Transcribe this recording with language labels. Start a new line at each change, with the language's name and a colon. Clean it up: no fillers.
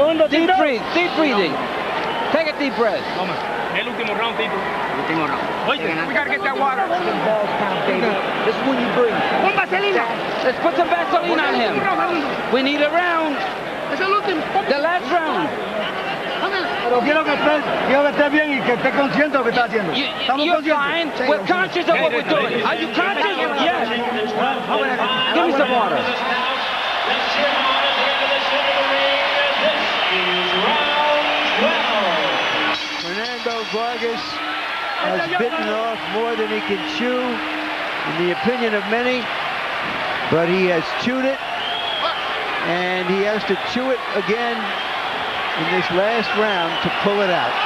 English: Deep breathe, deep breathing. Take a deep breath.
Spanish: El último round, Tito. Último round.
English: We got to get that water. This is when you breathe. Let's put some Vaseline on him. We need a round. The last round.
Spanish: Pero quiero que esté bien y que esté consciente de lo que está haciendo.
English: You're fine. We're conscious of what we're doing. Are you conscious? Yes. Give me some water. Fernando Vargas has bitten off more than he can chew, in the opinion of many, but he has chewed it, and he has to chew it again in this last round to pull it out.